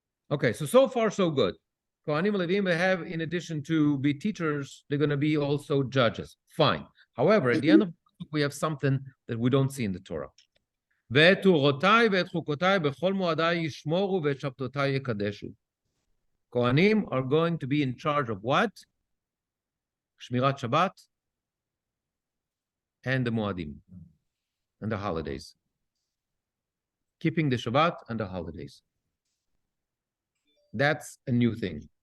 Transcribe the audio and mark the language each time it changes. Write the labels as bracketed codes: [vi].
[en] Okay, so far so good. Kohanim and Leviim, they have, in addition to be teachers, they're going to be also judges. Fine. However, at the end of the book, we have something that we don't see in the Torah. [he] ואת תורותיי ואת חוקותיי בכל מועדיי ישמורו ואת שבתותיי יקדשו. [en] Kohanim are going to be in charge of what? Shmirat Shabbat and the Moadim and the holidays. Keeping the Shabbat and the holidays. That's a new thing.